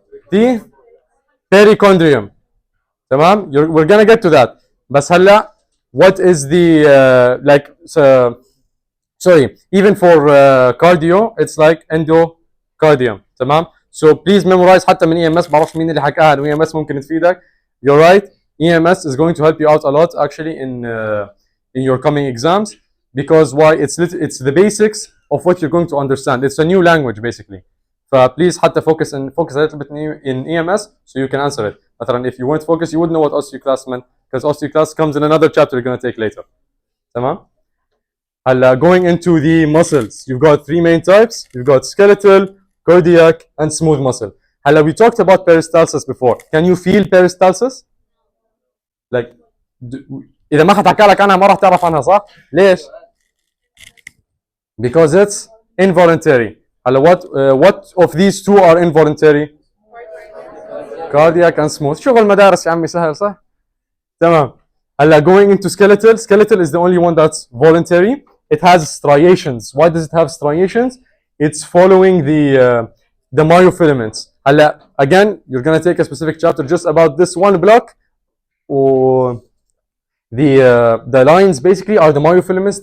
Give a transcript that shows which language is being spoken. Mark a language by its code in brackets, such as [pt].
[en] The perichondrium. تمام. We're gonna get to that. بس هلا what is the sorry, even for cardio it's like endocardium. [ar] تمام. [en] So please memorize حتى من EMS. [ar] بعرفش مين اللي حكاها انه EMS ممكن تفيدك. [en] You're right. EMS is going to help you out a lot actually in your coming exams, because why? It's the basics of what you're going to understand. It's a new language basically. Please حتى focus a little bit in EMS so you can answer it. مثلا if you weren't focused you wouldn't know what osteoclast meant, because osteoclast comes in another chapter you're going to take later. [ar] تمام. [en] هلا going into the muscles, you've got 3 main types. You've got skeletal, cardiac, and smooth muscle. هلا we talked about peristalsis before. Can you feel peristalsis? [ar] Like إذا ما حد حكى لك عنها ما راح تعرف عنها صح؟ ليش؟ [en] Because it's involuntary. هلا what of these 2 are involuntary? Cardiac and smooth. [ar] شغل مدارس يا عمي سهل صح؟ تمام. [en] هلا going into skeletal is the only one that's voluntary. It has striations. Why does it have striations? it's following the myofilaments. Again, you're gonna take a specific chapter just about this one block, or the lines basically are the myofilaments.